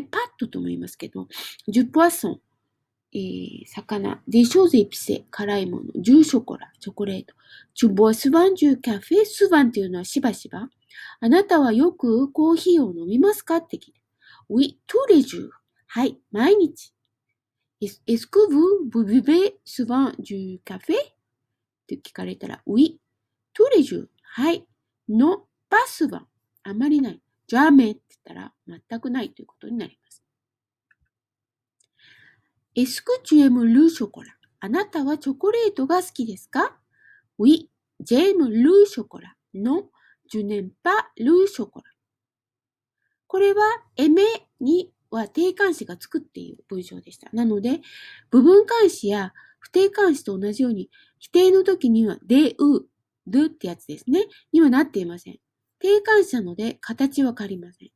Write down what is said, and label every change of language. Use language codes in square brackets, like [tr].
[ja] で、パッととも言いますけど、ジュポワソン、魚。で、ショーゼエピセ、辛いもの。ジューショコラ、チョコレート。チュボスワンジューカフェ。スワンっていうのはしばしば。あなたはよくコーヒーを飲みますかって聞いて。 [fr] Oui, tous les jours. [ja] はい、毎日。 [fr] Est-ce que vous buvez souvent du café? [ja] って聞かれたら、 [fr] Oui, tous les jours. [ja] はい。 [fr] Non, pas souvent. [ja] あまりない。 jamais って言ったら、全くないということになります。 [fr] Est-ce que tu aimes le chocolat? [ja] あなたはチョコレートが好きですか？ [fr] Oui, j'aime le chocolat. Non, je n'aime pas le chocolat. [ja] これは、aimer には定冠詞がつくっていう文章でした。なので、部分冠詞や不定冠詞と同じように、否定の時には、で、do ってやつですね。にはなっていません。定冠詞なので、形は変わりません。